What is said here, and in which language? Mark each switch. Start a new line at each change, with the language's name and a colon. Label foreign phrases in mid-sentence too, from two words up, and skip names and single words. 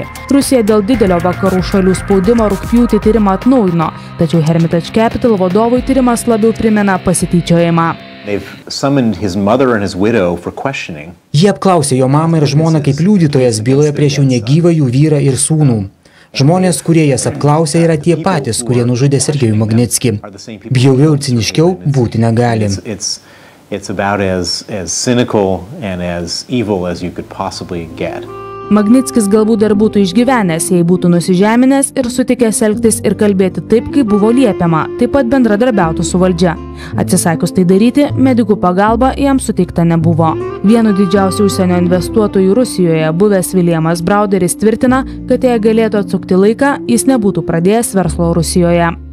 Lithuanian: Rusija dėl didelio vakarų šalių spaudimo rugpjūtį tyrimą atnaujino, tačiau Hermitage Capital vadovui tyrimas labiau primena pasityčiojimą. Jie apklausė jo mamą ir žmoną kaip liudytojas byloje prieš jau negyvą jų vyrą ir sūnų. Žmonės, kurie jas apklausė, yra tie patys, kurie nužudė Sergejų Magnickį. Bjauriau ir ciniškiau būti negali.
English: It's about as cynical and as evil as you could possibly get.
Lithuanian: Magnickis galbūt dar būtų išgyvenęs, jei būtų nusižeminęs ir sutikęs elgtis ir kalbėti taip, kaip buvo liepiama, taip pat bendradarbiautų su valdžia. Atsisakius tai daryti, medikų pagalba jam suteikta nebuvo. Vienu didžiausių užsienio investuotojų Rusijoje buvęs Williamas Browderis tvirtina, kad jei galėtų atsukti laiką, jis nebūtų pradėjęs verslo Rusijoje.